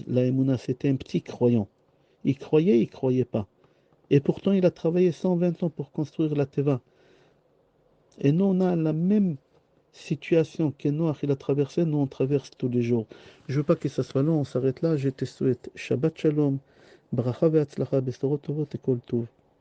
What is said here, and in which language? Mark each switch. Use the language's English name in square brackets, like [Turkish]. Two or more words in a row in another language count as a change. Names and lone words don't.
[French] La Emouna, c'était un petit croyant. Il croyait pas. Et pourtant, il a travaillé 120 ans pour construire la Teva. Et nous, on a la même situation que Noach, il a traversé, nous, on traverse tous les jours. Je veux pas que ça soit long, on s'arrête là. Je te souhaite [Hebrew] שבת שלום, ברכה והצלחה, בשורות טובות [French] et [Hebrew] כל טוב.